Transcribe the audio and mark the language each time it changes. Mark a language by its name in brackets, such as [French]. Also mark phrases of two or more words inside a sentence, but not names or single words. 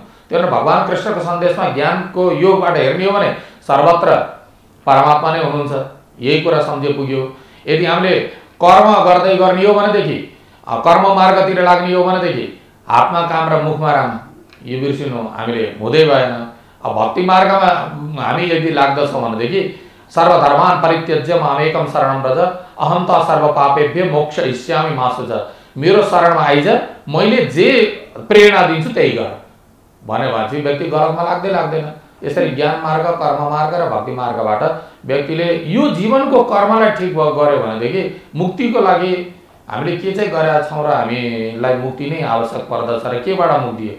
[Nepali] त्यो भएर भगवान कृष्णको सन्देशमा ज्ञानको योगबाट हेर्ने हो भने सर्वत्र परमात्मा नै हुनुहुन्छ। यही कुरा सम्झे पुग्यो। यदि हामीले कर्म गर्दै गर्ने हो भनेदेखि, कर्म मार्गतिर लाग्ने हो भनेदेखि हातमा काम र मुखमा राम यो बिर्सिनु हामीले हुँदै भएन। अब भक्ति मार्गमा हामी यदि लाग्दछौँ भनेदेखि [Sanskrit] सर्वधर्मान परित्यज्य मामेकम शरणं व्रज अहं त सर्व पापेभ्यो मोक्षयिष्यामि मा शुचः। [Nepali] मेरो शरणमा आइज, मैले जे प्रेरणा दिन्छु त्यही गर भन्यो भने चाहिँ व्यक्ति गलतमा लाग्दैन। यसरी ज्ञान मार्ग, कर्म मार्ग र भक्ति मार्गबाट व्यक्तिले यो जीवनको कर्मलाई ठिक गर्यो भनेदेखि मुक्तिको लागि हामीले के चाहिँ गरेका छौँ र हामीलाई मुक्ति नै आवश्यक पर्दछ र केबाट मुक्ति हो?